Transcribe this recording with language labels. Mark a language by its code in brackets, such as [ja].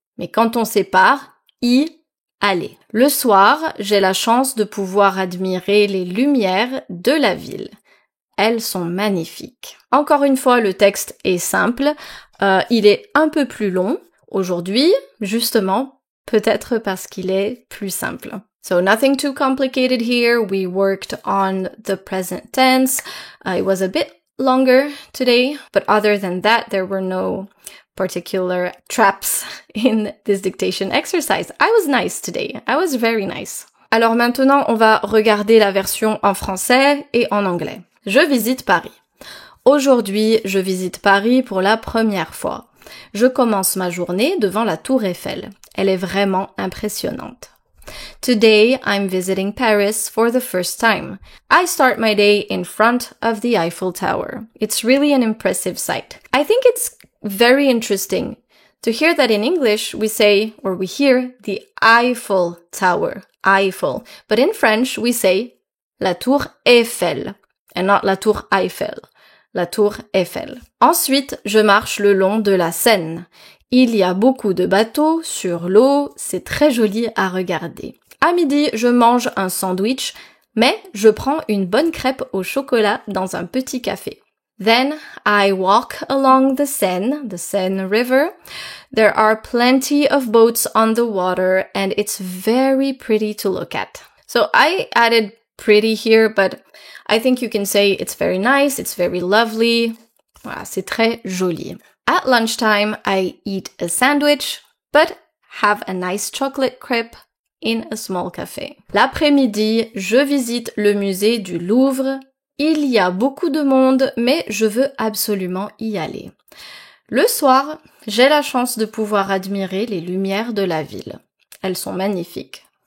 [fr] Mais quand on sépare, y aller. Le soir, j'ai la chance de pouvoir admirer les lumières de la ville. Elles sont magnifiques. Encore une fois, le texte est simple. Il est un peu plus long aujourd'hui, justement, peut-être parce qu'il est plus simple. [en] So nothing too complicated here. We worked on the present tense. It was a bit longer today, but other than that, there were no particular traps in this dictation exercise. I was nice today. I was very nice. [fr] Alors maintenant, on va regarder la version en français et en anglais. Je visite Paris. Aujourd'hui, je visite Paris pour la première fois. Je commence ma journée devant la Tour Eiffel. Elle est vraiment impressionnante. [en] Today, I'm visiting Paris for the first time. I start my day in front of the Eiffel Tower. It's really an impressive sight. I think it's very interesting to hear that in English we say, or we hear, the Eiffel Tower, Eiffel. But in French we say la Tour Eiffel, and not la Tour Eiffel, la Tour Eiffel. [fr] Ensuite, je marche le long de la Seine. Il y a beaucoup de bateaux sur l'eau, c'est très joli à regarder. À midi, je mange un sandwich, mais je prends une bonne crêpe au chocolat dans un petit café. [en] Then I walk along the Seine River. There are plenty of boats on the water and it's very pretty to look at. So I added pretty here, but I think you can say it's very nice, it's very lovely. [fr] Voilà, c'est très joli. [en] At lunchtime, I eat a sandwich, but have a nice chocolate crepe in a small café. [fr] L'après-midi, je visite le musée du Louvre. Il y a beaucoup de monde, mais je veux absolument y aller. Le soir, j'ai la chance de pouvoir admirer les lumières de la ville. Elles sont magnifiques.